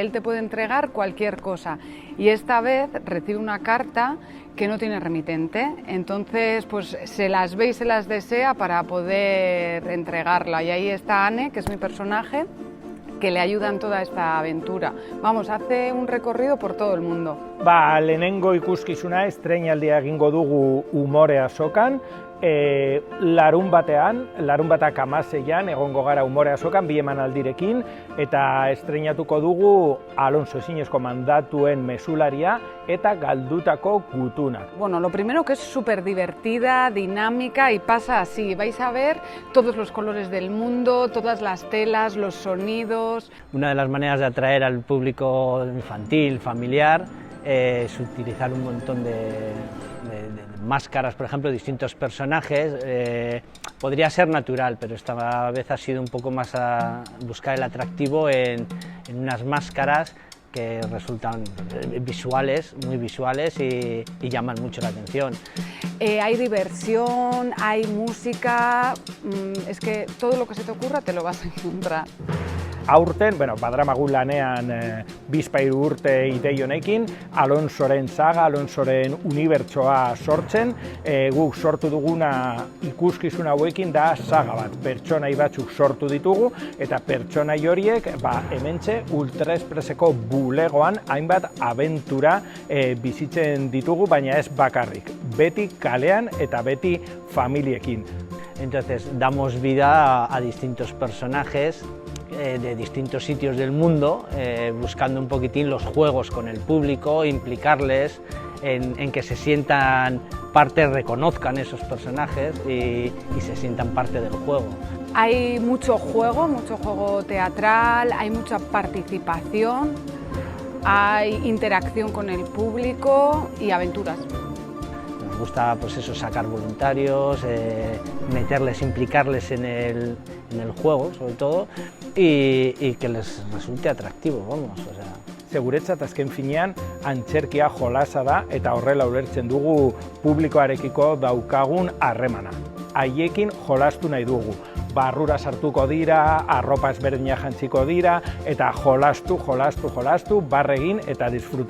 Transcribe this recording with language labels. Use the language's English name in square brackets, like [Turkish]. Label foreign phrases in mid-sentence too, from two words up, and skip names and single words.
[Spanish] Él te puede entregar cualquier cosa y esta vez recibe una carta que no tiene remitente, entonces pues se las ve y se las desea para poder entregarla, y ahí está Anne, que es mi personaje, que le ayuda en toda esta aventura. Vamos, hace un recorrido por todo el mundo. [Basque] Lehenengo ikuskizuna estreinaldia egingo dugu Umore Azokan. Larunbatak 16an egongo gara Umore Azokan, bi emanaldirekin, eta estreinatuko dugu Alonso ezinezko mandatuen mesularia eta galdutako gutunak. [Spanish] Bueno, lo primero que es súper divertida, dinámica y pasa así. Vais a ver todos los colores del mundo, todas las telas, los sonidos. Una de las maneras de atraer al público infantil, familiar, es utilizar un montón de máscaras, por ejemplo, distintos personajes. Podría ser natural, pero esta vez ha sido un poco más a buscar el atractivo en unas máscaras que resultan visuales, muy visuales y llaman mucho la atención. Hay diversión, hay música, es que todo lo que se te ocurra te lo vas a encontrar. [Basque] Aurten, badramagu lanean bizpahiru urte idei honekin, Alonsoren saga, Alonsoren unibertsoa sortzen. Guk sortu duguna ikuskizun hauekin da saga bat. Pertsonai batzuk sortu ditugu, eta pertsonai horiek hementxe Ultra Expresseko bulegoan hainbat abentura bizitzen ditugu, baina ez bakarrik. Beti kalean eta beti familiekin. [Spanish] Entonces damos vida a distintos personajes de distintos sitios del mundo, buscando un poquitín los juegos con el público, implicarles en que se sientan parte, reconozcan esos personajes y se sientan parte del juego. Hay mucho juego teatral, hay mucha participación, hay interacción con el público y aventuras. Nos gusta pues eso, sacar voluntarios, meterles, implicarles en el juego, sobre todo, y que les resulte atractivo, vamos, o sea. [Basque] Seguretzat azken finean antzerkia jolasa da eta horrela ulertzen dugu publikoarekiko daukagun harremana. Haiekin jolastu nahi dugu. Barrura sartuko dira, arropa ezberdinak jantziko dira, eta jolastu, barregin eta disfruta.